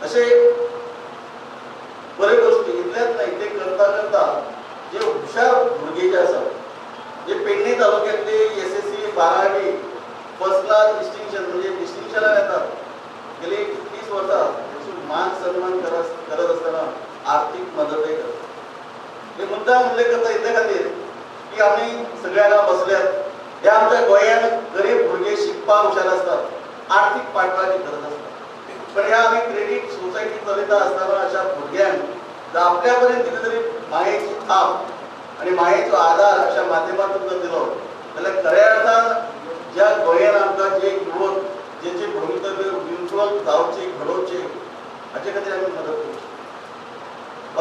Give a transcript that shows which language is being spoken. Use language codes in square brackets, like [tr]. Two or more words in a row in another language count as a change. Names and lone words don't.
[kok] अशे बरे गोष्टी इतल्याच नाही ते करता करता जे हुशार भुरगे जे आसात जे पेडणे तालुक्यातले SSC 12वी [en] first class distinction [kok] म्हणजे डिस्टिंक्शनान येतात गेली 30 वर्सां त्याचो मान सन्मान करत असताना आर्थिक मदतय करतात. हे मुद्दा उल्लेख करता इतले खातीर की आमी सगळे हांगा बसल्यात हे आमच्या गोंयांत गरीब भुरगे शिकपाक हुशार असतात आर्थिक पाठबळाची गरज आसता पण ह्या आमी [en] credit society [kok] चलयता आसतना अशा भुरग्यांक आपल्या पर्यंत कितें तरी मायेची थाप आणि मायेचो आधार अशा माध्यमातून जर दिलो जाल्यार खऱ्या अर्थान ज्या गोंयांत आमकां जे युवक जेंचे भवितव्य उज्वल जावचे घडोवचे हाचे खातीर आमी मदत करूं शकता.